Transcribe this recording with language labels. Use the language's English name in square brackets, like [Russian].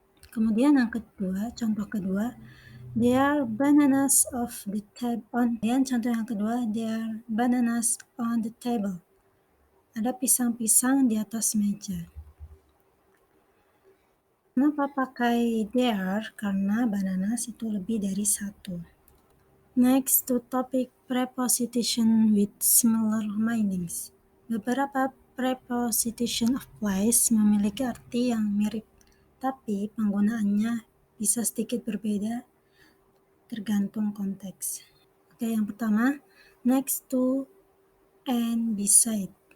[Indonesian] Kemudian yang kedua, contoh kedua, [English] there are bananas of the table on. [Indonesian] Kemudian contoh yang kedua, [English] there are bananas on the table. [Indonesian] Ada pisang-pisang di atas meja. Kenapa pakai there? Karena bananas itu lebih dari satu. [English] Next to topic preposition with similar meanings. [Indonesian] Beberapa preposition of place memiliki arti yang mirip, tapi penggunaannya bisa sedikit berbeda tergantung konteks. Oke, yang pertama, next to and beside.